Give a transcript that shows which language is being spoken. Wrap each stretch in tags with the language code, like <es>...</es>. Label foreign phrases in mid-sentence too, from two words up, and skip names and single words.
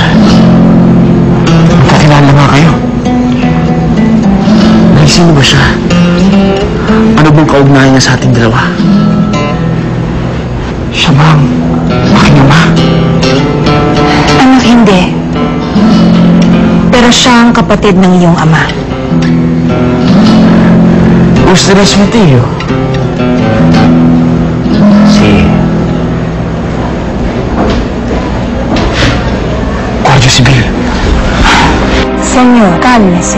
<tl>Magkakilala nga kayo. Nay, sino ba siya? Ano bang kaugnayan niya sa ating dalawa? Siya bang aking ama? Anak, hindi. Pero siya ang kapatid ng iyong ama.</tl> <es>Ustedes mi tío. Sí. Guardia Civil. Señor, cálmese.</es>